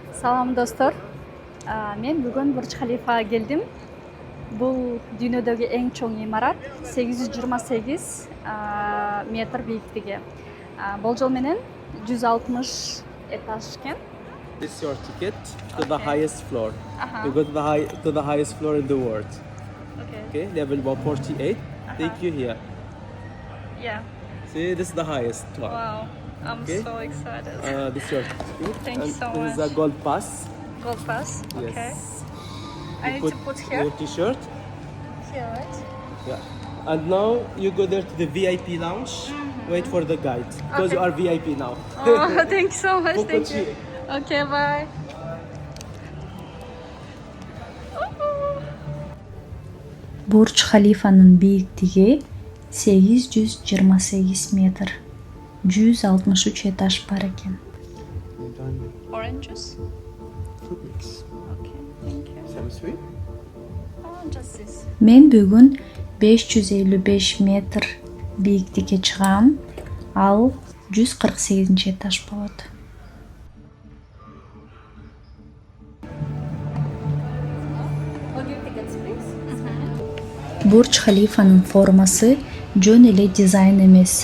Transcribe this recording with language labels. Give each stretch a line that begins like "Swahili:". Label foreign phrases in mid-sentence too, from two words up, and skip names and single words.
Kyrgyz: Салам достор. Мен бүгүн Бурдж Халифага келдим. Бул дүйнөдөгү эң чоң имарат, 828 метр бийиктиги. Болжол менен 160 этаж экен.
English: This is your ticket to the highest floor. Uh-huh. You go to the highest floor in the world. Okay. Level 148. Take you here. Yeah. See, this is the highest one. Wow. I'm Okay. so excited. This is your ticket. Thank you And so this is much. a gold pass. Gold pass. Okay. Yes. I need to put here. Your t-shirt. Here, right? Yeah. And now you go there to the VIP lounge. Wait for the guide because Okay. you are VIP now. Oh, thank you so much.
French: Beaucoup
English: Thank you.
French: de-
English: Okay, bye.
Kyrgyz: Бурдж Халифанын бийиктиги 828 метр. 163 этаж бар экен.
English: Orange juice. Good mix. Okay, thank you. Some sweet. Oh, just this.
Kyrgyz: Мен бүгүн 555 метр бийиктикке чыгам. Ал 148 этаж болот. Бурдж Халифанын формасы жөн эле дизайн эмес.